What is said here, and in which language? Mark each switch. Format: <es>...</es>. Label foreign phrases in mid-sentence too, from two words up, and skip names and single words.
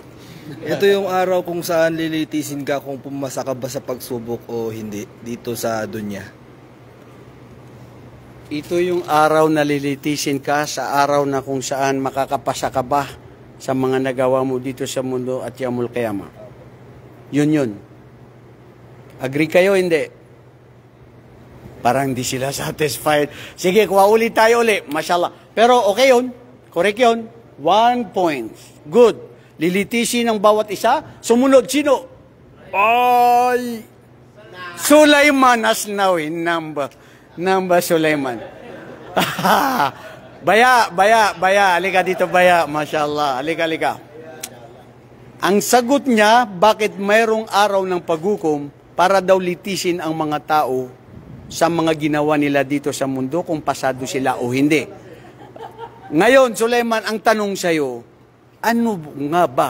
<tl>Ito yung araw kung saan lilitisin ka kung pumasa ka ba sa pagsubok o hindi dito sa dunya. Ito yung araw na lilitisin ka, sa araw na kung saan makakapasa ka ba sa mga nagawa mo dito sa mundo at</tl> <ar>yaumul qiyamah.</ar> <tl>Yun. Agree kayo, hindi? Parang hindi sila satisfied. Sige, kuha ulit tayo ulit. Mashallah. Pero okay yun. Correct yun. 1 point. Good. Lilitisin ng bawat isa. Sumunod, sino? Sulaiman Asnawi. Number Sulaiman. Baya. Halika dito, Baya. Mashallah. Halika. Ang sagot niya, bakit mayroong araw ng paghukom para daw litisin ang mga tao sa mga ginawa nila dito sa mundo kung pasado sila o hindi. Ngayon, Sulaiman, ang tanong sa'yo, ano nga ba?</tl>